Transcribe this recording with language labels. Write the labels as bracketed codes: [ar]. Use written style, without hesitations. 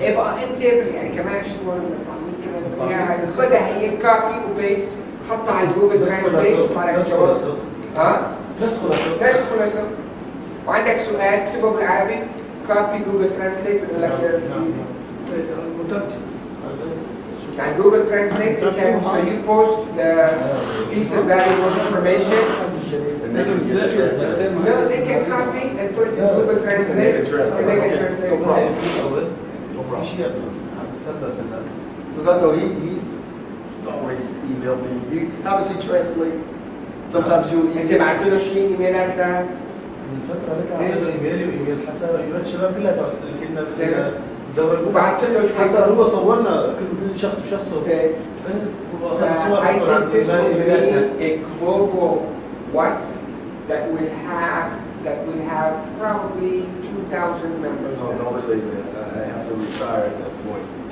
[ar] إيه بقى أنت يعني كمان شو كمان خدها هي كوبي وبيست، حطها على جوجل ترانسليت وطلع لك الجواب. ها؟ نسخه لسه بس خلاص. وعندك سؤال اكتبه بالعربي كوبي جوجل ترانسليت بيقول لك المترجم. يعني جوجل ترانسليت [en] so you post the piece of valuable information. And they can get it translated. No, they can copy and put it in Google Translate and they can translate. No problem. No problem. [ar] في شيء عم تثبت [en] Because I know he's always emailed me. How does he translate? Sometimes you [ar] انت بعت له شيء ايميلات له؟ من فتره لك عملت له ايميلي وايميل حسن وايميلات الشباب كلها اللي كنا بالدورة وبعت له شوي. حتى هو صورنا كل شخص بشخصه. هو اخذ الصور [en] I think this will be a global WhatsApp that will have probably 2,000 members. No, don't say that. I have to retire at that point.